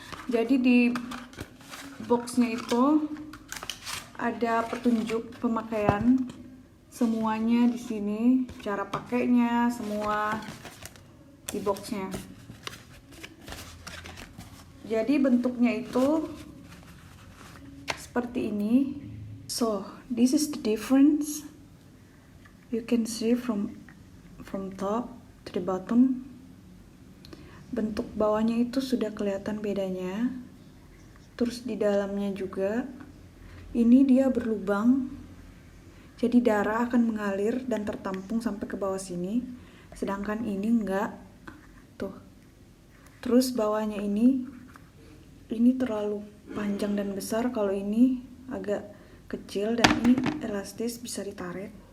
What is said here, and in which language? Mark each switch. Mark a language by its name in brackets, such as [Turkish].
[Indonesian] Jadi di boxnya itu ada petunjuk pemakaian, semuanya di sini, cara pakainya semua di boxnya. Jadi bentuknya itu seperti ini. [English] So this is the difference. You can see from top to the bottom. [Indonesian] Bentuk bawahnya itu sudah kelihatan bedanya. Terus di dalamnya juga, ini dia berlubang, jadi darah akan mengalir dan tertampung sampai ke bawah sini. Sedangkan ini enggak, tuh. Terus bawahnya ini terlalu panjang dan besar, kalau ini agak kecil dan ini elastis, bisa ditarik.